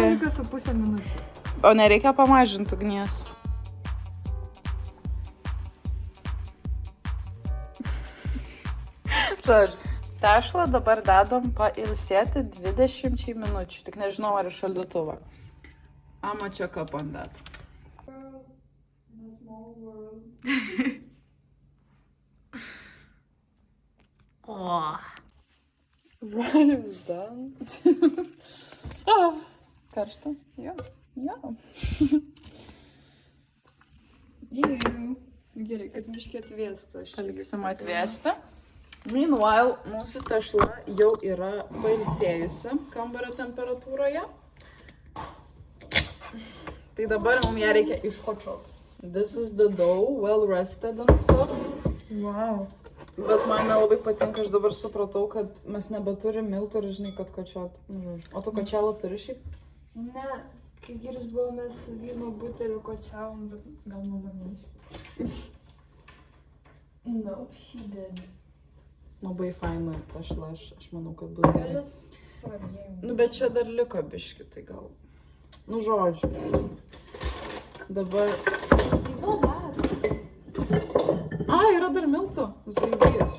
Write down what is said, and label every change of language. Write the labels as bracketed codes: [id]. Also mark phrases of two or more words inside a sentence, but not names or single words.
[lt] 17,5 minučių. O nereikia pamažinti ugnies. Žodžiu, tešlą dabar dedam pailsėti 20 minučių. Tik nežinau, ar iš šaldytuvo. [en] I'ma check up on that. World, in a small world. Oh. Rice done. [lt] Karšta? Jo. Gerai, kad biškį atvėstų. Paliksim atvėsti. Meanwhile, mūsų tešla jau yra pailsėjusi kambario temperatūroje. Tai dabar mums ją reikia iškočioti. [en] This is the dough, well rested and stuff. Wow. [lt] Bet man nelabai patinka, aš dabar supratau, kad mes nebeturim miltų ir žinai, kad kočiot. O tu kočialą turi šiaip? Ne, kai giris buvo, mes su vyno buteliu kočiavom, bet gal mama neiš. [en] No, she did. [lt] Labai faina tešla, aš manau, kad bus gerai. [en] Sorry, [lt] Nu, bet čia dar liko biški, tai gal. Nu, žodžiu. Dabar... Gal dar. Yra dar miltų. Zaibijas.